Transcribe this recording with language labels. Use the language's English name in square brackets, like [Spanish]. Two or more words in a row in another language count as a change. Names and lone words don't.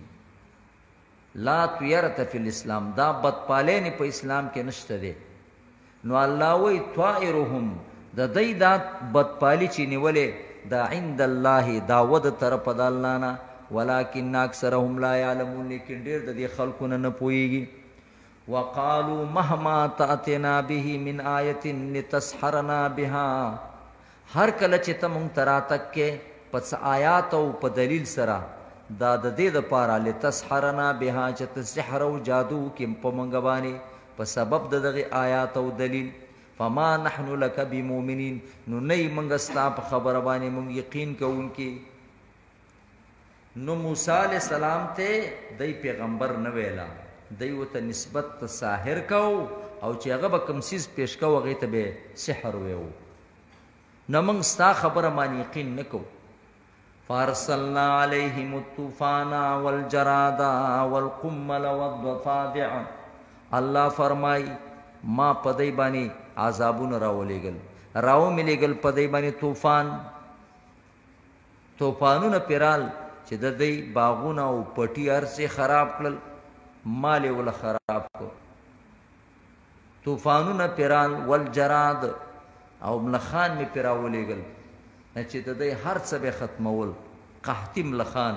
[Arabic] لا طیرة فی الاسلام، [Pashto] دا بدپالین په اسلام کې نشته دی. نو الله وی طائرهم، د دی دا بدپالی چې نیولې دا [Arabic] عند الله، [Pashto] دا ود طرف د الله نه، [Arabic] ولکن اکثرهم لا یعلمون، [Pashto] لیکن ډېر د دې خلکو نه پوهېږي. [Arabic] وقالوا مهما تأتنا به من آیة لتسحرنا بها، [Pashto] هر کله چې ته مونږ ته راتګ پس آیات او په دلیل سره، دا د دې دپاره [Arabic] لتسحرنا بها [Pashto] چې ته سحر او جادو کې په مونږ باندې په سبب د دغې آیات او دلیل. [Arabic] فما نحن لك بمؤمنین، [Pashto] نو نه یې مونږ ستا په خبره باندې مونږ یقین کوونکي. نو موسی علیه السلام ته دی پیغمبر نه ویلا، دی ورته نسبت ته ساحر کو، او چې هغه به کوم څیز پیش کو هغې ته به سحر ویو. نو موږ ستا خبره باندې یقین نه کوو. [Arabic] فارسلنا علیهم الطوفان والجراد والقمل والضفادع، [Pashto] الله فرمای ما په دی باندې عذابونه راولېږل، راو مې لېږل په دی باندې طوفانونه پیرال چې د دی باغونه او پټي هر څه خراب کړل، مال یې وله خراب کړ. طوفانونه پیرال والجراد، او ملخان مې پې راولېږل چې د دی هر څه به ختمول، قحطي ملخان.